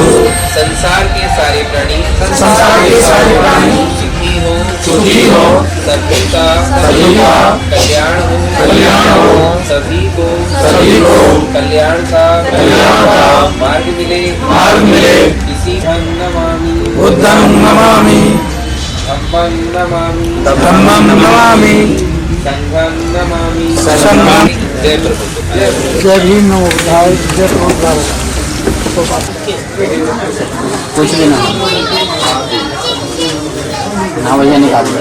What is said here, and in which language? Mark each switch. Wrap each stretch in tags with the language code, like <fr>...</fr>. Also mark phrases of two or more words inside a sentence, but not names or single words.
<hi>संसार के सारे प्राणी सुखी हो सभी का कल्याण हो सभी को कल्याण का मार्ग मिले इसी</hi> <pi>बुद्धं नमामि धम्मं नमामि संघं नमामि।</pi> <hi>जय भीम</hi> <pi>नमो बुद्धाय।</pi> <hi>जय प्रभुपाद। कुछ भी ना भैया निकाल</hi>